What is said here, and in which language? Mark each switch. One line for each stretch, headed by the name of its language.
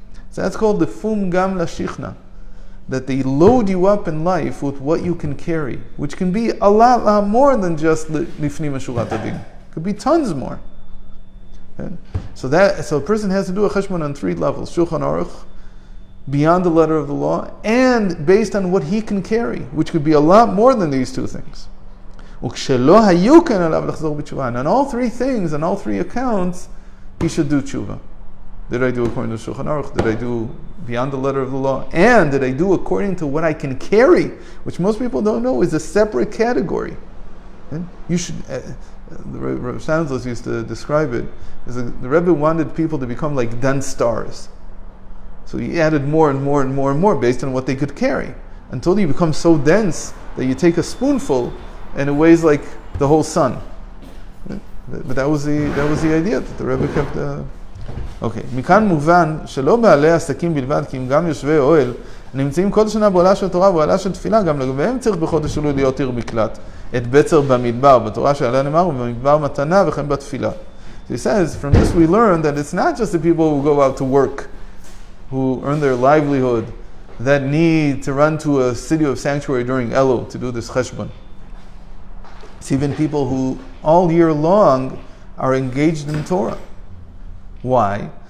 English: So that's called the fum gam lashichna, that they load you up in life with what you can carry, which can be a lot more than just lifnim meshurat adin. It could be tons more. Okay? So a person has to do a cheshbon on 3 levels: Shulchan Aruch, beyond the letter of the law, and based on what he can carry, which could be a lot more than these 2 things.
Hebrew: וכשלא היו כן עליו לחזור בתשובה.
English: And on all three things, on all three accounts, he should do tshuva. Did I do according to Shulchan Aruch? Did I do beyond the letter of the law? And did I do according to what I can carry, which most people don't know is a separate category. And you should. The Rebbe Shanzlos used to describe it as the Rebbe wanted people to become like dense stars. So he added more and more and more and more based on what they could carry, until you become so dense that you take a spoonful and it weighs like the whole sun. But that was the idea that the Rebbe kept.
Hebrew: אוקיי, מכאן מובן שלא בעלי עסקים בלבד, כי אם גם יושבי אוהל נמצאים כל שנה באוהלה של תורה ובאוהלה של תפילה, גם לגביהם צריך בחודש אלול להיות עיר מקלט, את בצר במדבר, בתורה שעליה נאמר, ובמדבר מתנה וכן בתפילה.
English: So he says, from this we learn that it's not just the people who go out to work, who earn their livelihood, that need to run to a city of sanctuary during Elul to do this cheshbon. It's even people who all year long are engaged in Torah. Why?